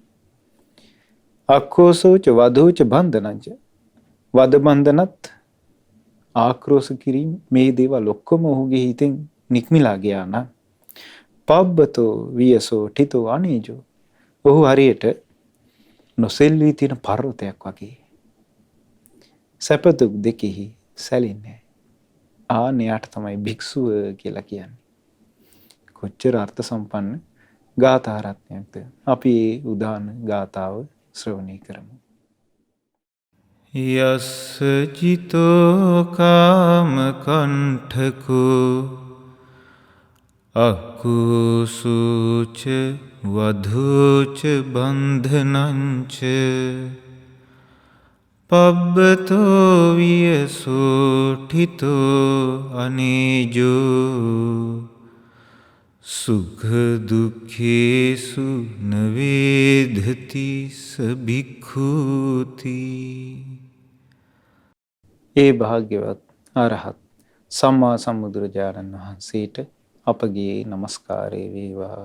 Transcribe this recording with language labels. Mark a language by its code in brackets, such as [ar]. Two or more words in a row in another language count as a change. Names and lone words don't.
[pi] අක්ඛෝසෝච වධෝච බන්ධනංච [si] වද බන්ධනත් ආක්‍රෝෂ කිරීම මේ දේවල් ඔක්කොම ඔහුගේ හිතෙන් නික්මිලා ගියා නම් [pi] පබ්බතෝ වියසෝ ඨිතෝ අනේජෝ [si] ඔහු හරියට නොසෙල්වී තියෙන පර්වතයක් වගේ සැප දුක් දෙකෙහි සැලෙන්නේ. ආනයාට තමයි භික්ෂුව කියලා කියන්නේ. කොච්චර අර්ථ සම්පන්න ගාථා රත්නයක්ද. අපි මේ උදාන ගාථාව ශ්‍රවණය කරමු. [pi] යස්ස ජිතෝ කාම කණ්ඨකෝ අක්ඛෝසුච වධෝච බන්ධනංච පබ්බතෝ වියසෝ ඨිතෝ අනේජෝ සුඛ දුක්ඛේසු න වේදති ස භික්ඛූති. [si] ඒ භාග්‍යවත් අරහත් සම්මා සම්බුදුරජාණන් වහන්සේට අපගේ নমස්කාරය වේවා.